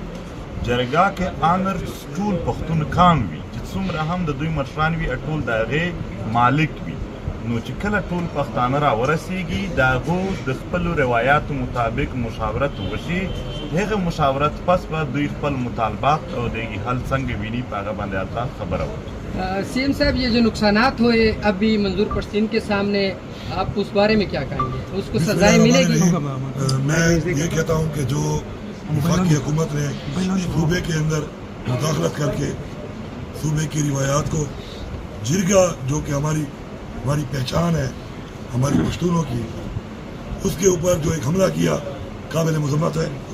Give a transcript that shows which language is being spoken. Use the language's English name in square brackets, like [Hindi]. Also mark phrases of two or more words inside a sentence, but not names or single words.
[Pashto] جرګه کې آنر ټول پښتون کان وي چې څومره هم د دوی مشران وي ټول د هغې مالک وي. نو چې کله ټول پښتانه را ورسیږي د هغو د خپلو روایاتو مطابق مشاورت وشي، هغه مشاورت پس به دوی خپل مطالبات او د حل څنګه ویني په هغه باندې البته خبره وکړي. [Urdu] سی ایم صاحب، یہ جو نقصانات ہوئے ابھی منظور پرسین کے سامنے، آپ اس بارے میں کیا کہیں گے؟ اس کو سزائیں ملے گی؟ میں یہ کہتا ہوں کہ جو وفاقی حکومت نے صوبے کے اندر مداخلت کر کے صوبے کی روایات کو، جرگہ جو کہ ہماری پہچان ہے ہماری پشتونوں کی، اس کے اوپر جو ایک حملہ کیا قابل مذمت ہے.